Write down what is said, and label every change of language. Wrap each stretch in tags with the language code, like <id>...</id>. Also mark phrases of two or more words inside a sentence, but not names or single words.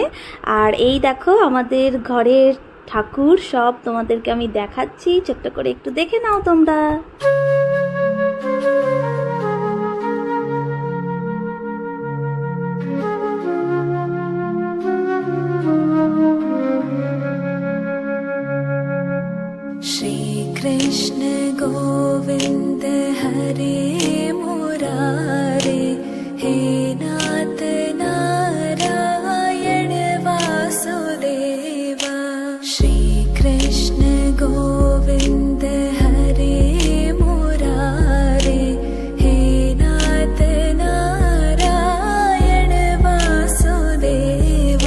<bn>আর এই দেখো আমাদের ঘরের ঠাকুর সব তোমাদেরকে আমি দেখাচ্ছি, ছোট্ট করে একটু দেখে নাও তোমরা।</bn> <sa>कृष्ण गोविंद हरे मुरारे, हे नाथ नारायण वासुदेवा। श्री कृष्ण गोविंद हरे मुरारे, हे नाथ नारायण वासुदेवा।</sa>